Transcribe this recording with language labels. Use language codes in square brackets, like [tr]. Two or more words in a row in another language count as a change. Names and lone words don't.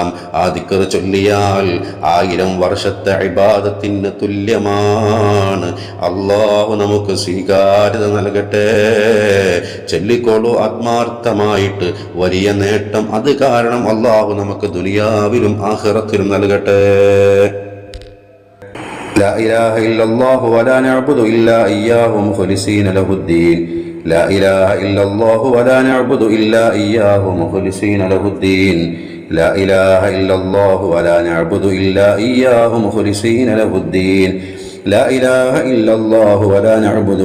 [ml] ആ ദിക്ർ ചൊല്ലിയാൽ 1000 വർഷത്തെ ഇബാദത്തിന് തുല്യമാണ്. അല്ലാഹു നമുക്ക് സ്വീകാര്യത നൽകട്ടെ. ചൊല്ലിക്കോളൂ ആത്മാർത്ഥമായിട്ട്. വലിയ നേട്ടം അത് കാരണം അല്ലാഹു നമുക്ക് ദുനിയാവിലും ആഖിറത്തിലും നൽകട്ടെ. [ar] لا إله إلا الله ولا نعبد إلا إياه مخلصين له الدين لا إله إلا الله ولا نعبد إلا إياه مخلصين له الدين لا إله إلا الله ولا نعبد إلا إياه مخلصين له الدين لا إله إلا الله ولا نعبد